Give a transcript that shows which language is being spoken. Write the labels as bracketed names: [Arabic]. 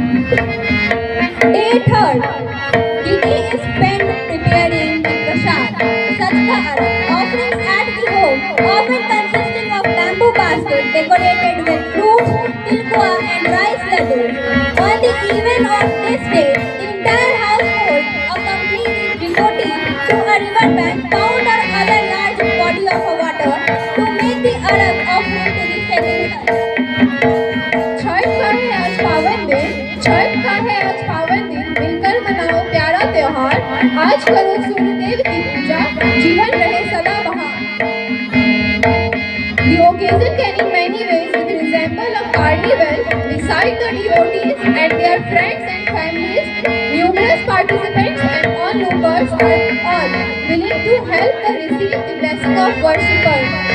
[English] Day third, the day is spent preparing the prasad, sajda arab, offerings at the home, often consisting of bamboo basket decorated with fruits, tilkua and rice laddus. On the even of this day, the entire household, accompanying the devotee to a river bank, found or other large body of water to make the arab offering to the sacred earth. [Hindi] Chhath का है आज पावन दिन, छठ का है आज पावन दिन, मिलकर मनाओ प्यारा त्योहार। आज करो सूर्यदेव की पूजा, जीवन रहे सदा बहार। [English] The occasion can in many ways resemble a carnival. Beside the devotees and their friends and families, numerous participants and onlookers are all willing to help to receive the blessing of worshippers.